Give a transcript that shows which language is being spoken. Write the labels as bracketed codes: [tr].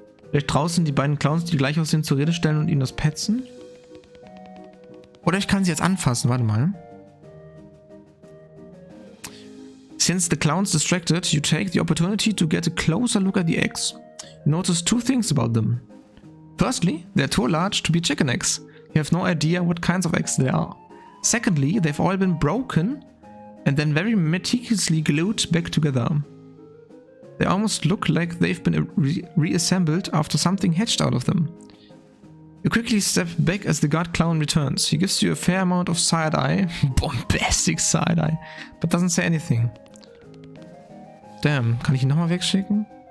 [de] Vielleicht draußen die beiden Clowns, die gleich aussehen, zur Rede stellen und ihnen das petzen. Oder ich kann sie jetzt anfassen. Warte mal. [en] Since the clown's distracted, you take the opportunity to get a closer look at the eggs. You notice two things about them. Firstly, they're too large to be chicken eggs. You have no idea what kinds of eggs they are. Secondly, they've all been broken and then very meticulously glued back together. They almost look like they've been reassembled after something hatched out of them. You quickly step back as the guard clown returns. He gives you a fair amount of side-eye, bombastic side-eye, but doesn't say anything. [de] Damn, kann ich ihn nochmal wegschicken?